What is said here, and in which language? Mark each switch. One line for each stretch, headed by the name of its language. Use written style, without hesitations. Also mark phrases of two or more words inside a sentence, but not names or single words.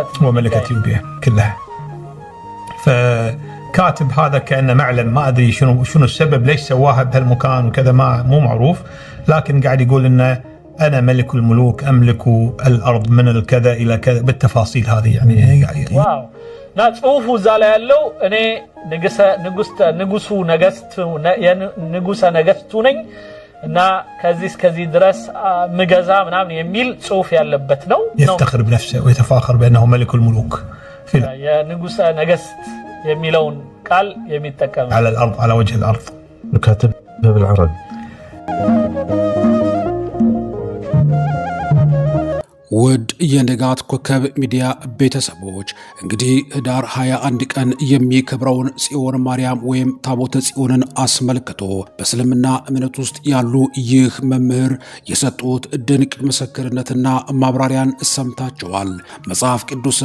Arabic: هو ملك إثيوبيا كلها فكاتب هذا كأنه معلم ما أدري شنو السبب ليش سواها بهالمكان وكذا مو معروف لكن قاعد يقول إنه أنا ملك الملوك أملك الأرض من الكذا إلى كذا بالتفاصيل هذه يعني واو نصوفو زال
Amharic: ያለው እኔ ንጉሱ ነገስቱ ነኝ እና ከዚህ ድረስ ምገዛ ምናምን የሚል ጽሁፍ ያለበት ነው
Arabic: يفتخر بنفسه ويتفاخر بأنه ملك الملوك
Amharic: يا ንጉሰ ነገስት የሚለውን ቃል የሚጠቀም
Arabic: على الأرض على وجه الأرض وكاتبها بالعربي
Amharic: ውድ የንጋት ኮከብ ሚዲያ ቤተሰቦች እንግዲህ ህዳር 21 ቀን የሚከብረውን ጽዮን ማርያም ወይም ታቦተ ጽዮንን አስመልክቶ በእስልምና እምነት ውስጥ ያሉ ይህ መምህር የሰጡት ድንቅ ምስክርነትና ማብራሪያን ሰምታችኋል። መጽሐፍ ቅዱስን